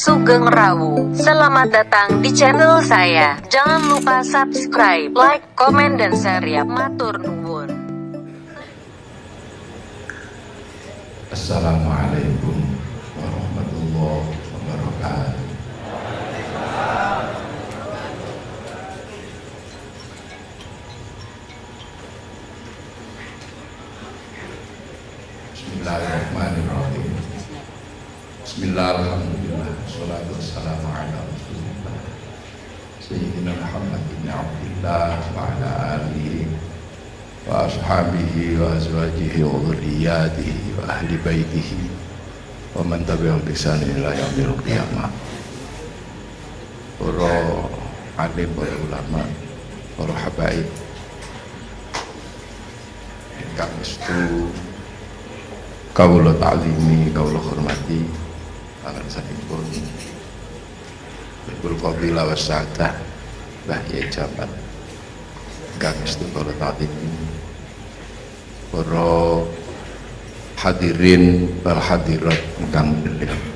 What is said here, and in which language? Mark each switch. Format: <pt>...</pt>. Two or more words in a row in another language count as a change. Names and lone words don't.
<jv>Sugeng Rawu.</jv> <id>Selamat datang di channel saya. Jangan lupa subscribe, like, komen, dan share ya.</id> <jv>Matur nuwun.</jv> <ar>السلام عليكم ورحمة الله وبركاته. بسم الله الرحمن الرحيم. بسم الله الرحمن الرحيم والصلاة والسلام على رسول الله سيدنا محمد بن عبد الله وعلى آله وأصحابه وأزواجه وذرياته وأهل بيته ومن تبعهم بإحسان إلى يوم القيامة.</ar> <jv>Para alim, para ulama, para habaib ingkang estu kawula ta'zimi, kawula hormati pangan sanipun Ibu Fadilah wa Sa'adah Mbah Yai Jamal ingkang estu kawula ta'zimi, para</jv> <ar>حاضرين والحاضرات</ar> <jv>ingkang mulia.</jv>